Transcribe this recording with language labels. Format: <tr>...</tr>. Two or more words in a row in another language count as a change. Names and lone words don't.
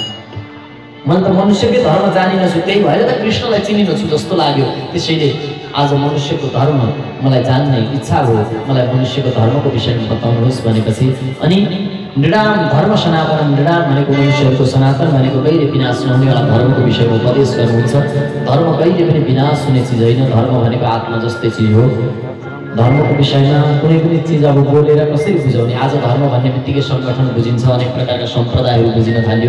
<ne>मैले त मनुष्यकै धर्म जानिनछु, त्यही भएर त कृष्णलाई चिनिनछु जस्तो लाग्यो। त्यसैले आज मनुष्यको धर्म मलाई जान्ने इच्छा हो, मलाई मनुष्यको धर्मको विषयमा बताउनुहोस् भनेपछि, अनि</ne> <sa>नृणाम धर्म सनातनम,</sa> <ne>नृणाम भनेको मनुष्यहरूको, सनातन भनेको कहिले विनाश नहुनेवाला धर्मको विषयमा उपदेश गर्नुहुन्छ। धर्म कहिले पनि विनाश हुने चिज होइन, धर्म भनेको आत्मा जस्तै चिज हो। धर्मको विषयमा कुनै पनि चिज अब बोलेर कसरी बुझाउने? आज धर्म भन्ने बित्तिकै सङ्गठन बुझिन्छ, अनेक प्रकारका सम्प्रदायहरू बुझिन थाल्यो।</ne>